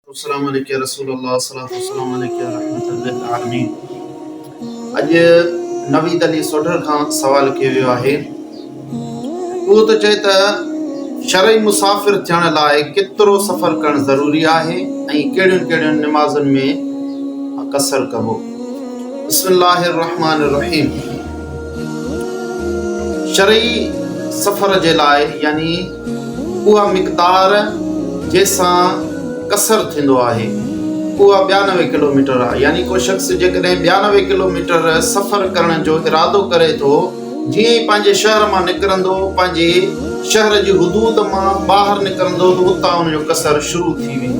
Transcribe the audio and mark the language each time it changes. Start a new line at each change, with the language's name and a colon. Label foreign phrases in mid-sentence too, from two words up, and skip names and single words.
Arabic: السلام عليكم رسول الله صلى الله عليه وسلم عليه رحمة للعالمين.
Sindhi: अॼु नवीद अली सोढर खां सवाल कयो वियो आहे। उहो त चए त शरई मुसाफ़िर थियण लाइ केतिरो सफ़र करणु ज़रूरी आहे ऐं कहिड़ियुनि कहिड़ियुनि निमाज़ुनि में कसर कबो।
Arabic: بسم الله الرحمن الرحيم.
Sindhi: शरई सफ़र जे लाइ यानी उहा मिक़दार जंहिंसां कसर थींदो आहे उहा 92 किलोमीटर आहे। यानी को शख़्स जेकॾहिं 92 किलोमीटर सफ़र करण जो इरादो करे थो, जीअं ई पंहिंजे शहर मां निकिरंदो, पंहिंजे शहर जी हुदूद मां ॿाहिरि निकिरंदो त उतां उनजो कसर शुरू थी वेंदो।